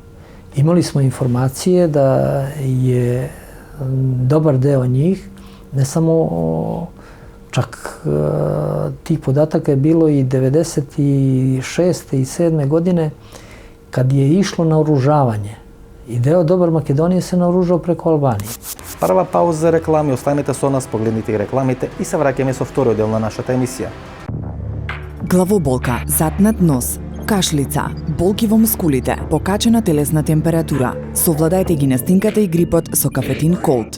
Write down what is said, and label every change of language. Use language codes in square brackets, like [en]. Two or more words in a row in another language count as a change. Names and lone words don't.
[sr] Imali smo informacije da je dobar deo njih, ne samo čak tih podataka je bilo i 96. i 7. godine kad je išlo naoružavanje. I dobar Makedonije se naoružao preko Albanije. [mk] Прва пауза за реклами, останете со нас, погледнете и рекламите и се враќаме со вториот дел на нашата емисија. Главоболка, затнат нос, кашлица, болки во мускулите, покачена телесна температура. Совладајте ги настинката и грипот со Кафетин Колд.